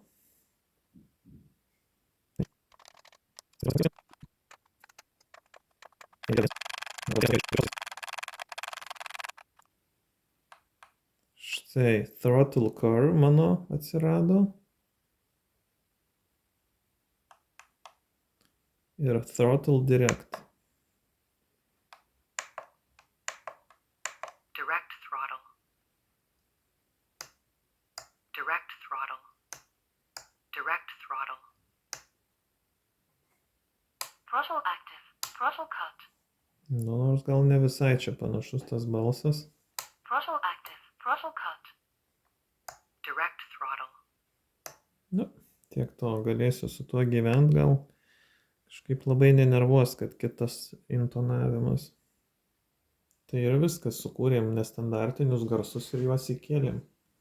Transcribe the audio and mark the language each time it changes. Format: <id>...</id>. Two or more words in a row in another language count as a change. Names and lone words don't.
<lt>Štai</lt> <en>throttle curve</en> <lt>mano atsirado.</lt> <en>Ir throttle direct. Direct throttle. Direct throttle. Direct throttle. Throttle active. Throttle cut.</en> <lt>Nu, nors gal ne visai čia panašus tas balsas.</lt> <en>Throttle active. Throttle cut. Direct throttle.</en> <lt>Nu, tiek to, galėsiu su tuo gyventi, gal kažkaip labai nenervuos, kad kitas intonavimas. Tai ir viskas, sukūrėm nestandartinius garsus ir juos įkėlėm.</lt>